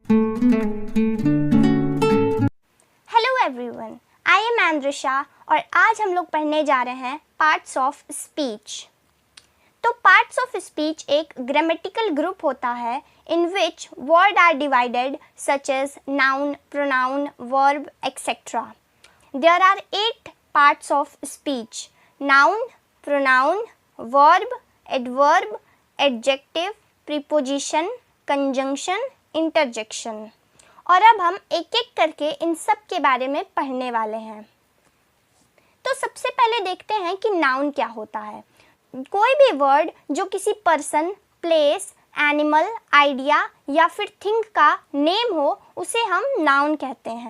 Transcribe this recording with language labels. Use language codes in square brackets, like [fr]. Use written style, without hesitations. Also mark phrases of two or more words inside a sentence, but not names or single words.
[en] hello everyone, I am [hi] आंद्रिशा और आज हम लोग पढ़ने जा रहे हैं [en] parts of speech. तो parts of speech एक grammatical group [hi] होता है [en] in which words are divided such as noun, pronoun, verb, etc. There are 8 parts of speech: noun, pronoun, verb, adverb, adjective, preposition, conjunction, interjection. [hi] और अब हम एक एक करके इन सब के बारे में पढ़ने वाले हैं। तो सबसे पहले देखते हैं कि नाउन क्या होता है। कोई भी वर्ड जो किसी [en] person, place, animal, idea [hi] या फिर थिंग का नेम हो उसे हम नाउन कहते हैं।